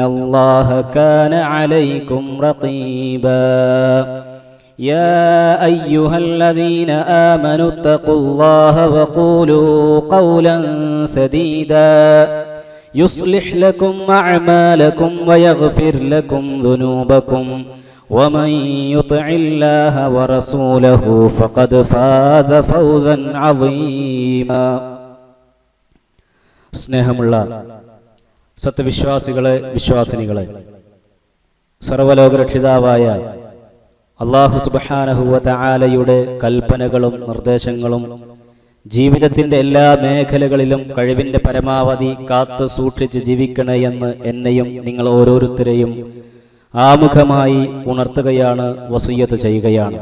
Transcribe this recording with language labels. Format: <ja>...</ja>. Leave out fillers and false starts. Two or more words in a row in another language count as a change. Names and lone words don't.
<ar>الله كان عليكم رقيبا يا أيها الذين آمنوا اتقوا الله وقولوا قولا سديدا يصلح لكم أعمالكم ويغفر لكم ذنوبكم ومن يطع الله ورسوله فقد فاز فوزا عظيما</ar> <ml>സ്നേഹമുള്ള സത്യവിശ്വാസികളെ വിശ്വാസിനികളെ സർവ്വലോകരക്ഷിതാവായ അല്ലാഹു സുബ്ഹാനഹു വ തആലയുടെ കൽപ്പനകളും നിർദ്ദേശങ്ങളും ജീവിതത്തിന്റെ എല്ലാ മേഖലകളിലും കഴിവിന്റെ പരമാവധി കാത്തു സൂക്ഷിച്ച് ജീവിക്കണേ എന്ന് എന്നെയും നിങ്ങൾ ഓരോരുത്തരെയും ആമുഖമായി ഉണർത്തുകയാണ്, വസിയ്യത്ത് ചെയ്യുകയാണ്.</ml>